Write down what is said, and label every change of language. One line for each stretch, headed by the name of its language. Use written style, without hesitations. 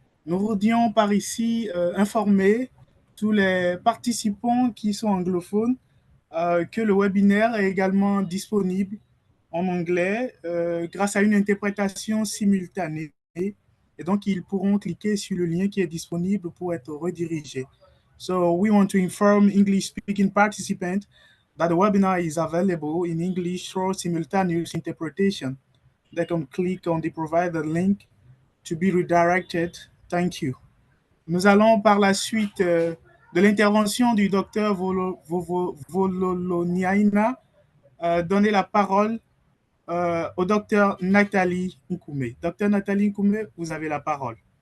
French: Nous voudrions par ici informer tous les participants qui sont anglophones que le webinaire est également disponible en anglais grâce à une interprétation simultanée. Et donc, ils pourront cliquer sur le lien qui est disponible pour être redirigés.
English: So we want to inform English-speaking participants that the webinar is available in English through simultaneous interpretation. They can click on the provided link to be redirected. Thank you.
French: Nous allons par la suite de l'intervention du docteur Vololoniaina donner la parole au docteur Nathalie Nkoumé. Docteur Nathalie Nkoumé, vous avez la parole.